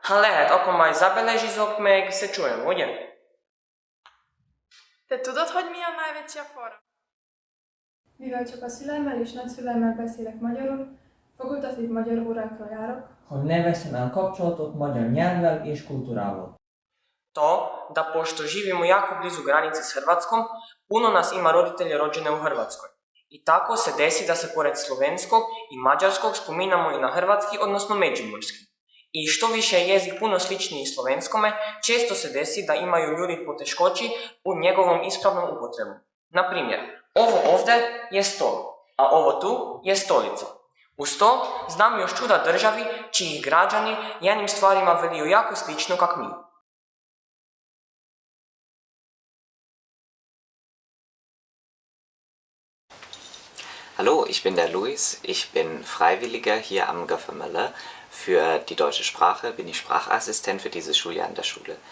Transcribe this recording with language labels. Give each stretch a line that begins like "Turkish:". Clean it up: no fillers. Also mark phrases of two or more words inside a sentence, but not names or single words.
Hungarian: Ha lehet, akkor majd zabeležizok, meg
Slovenian: se čujem,
Hungarian: ugye? Te tudod, hogy mi a najväčšia fora? Mivel csak a szüleimmel és nagyszüleimmel beszélek magyarul, fakultatív magyar órákra járok, hogy ne veszem el kapcsolatot magyar nyelvvel és kultúrával.
Croatian: To, da pošto živimo jako blizu granice s Hrvatskom, puno nas ima roditelje rođene u Hrvatskoj. I tako se desi da se pored slovenskog i mađarskog spominamo i na hrvatski, odnosno međimurski. I što više je jezik puno sličniji slovenskome, često se desi da imaju ljudi poteškoći u njegovom ispravnom upotrebu. Na primjer, ovo ovdje je stol, a ovo tu je stolica. Uz to znam još čuda državi čiji građani jednim stvarima veliju jako slično kak mi.
German: Hallo, ich bin der Luis, ich bin Freiwilliger hier am GFML. Für die deutsche Sprache bin ich Sprachassistent für dieses Schuljahr in der Schule.